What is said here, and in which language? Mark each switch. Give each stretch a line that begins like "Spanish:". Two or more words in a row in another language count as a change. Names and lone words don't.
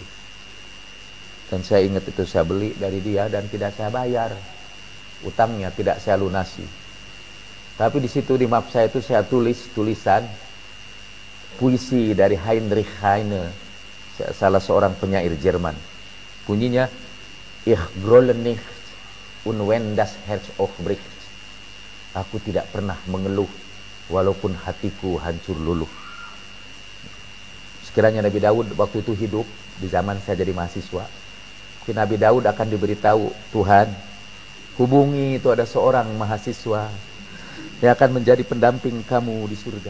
Indonesian: Dan saya ingat itu saya beli dari dia dan tidak saya bayar. Utangnya tidak saya lunasi. Tapi di situ di map saya itu saya tulis tulisan, puisi dari Heinrich Heine, salah seorang penyair Jerman. Bunyinya,
German: Ich grolle nicht und wenn das Herz aufbricht.
Indonesian: Aku tidak pernah mengeluh walaupun hatiku hancur luluh. Sekiranya Nabi Daud waktu itu hidup di zaman saya jadi mahasiswa, Nabi Daud akan diberitahu, Tuhan, hubungi itu ada seorang mahasiswa yang akan menjadi pendamping kamu di surga.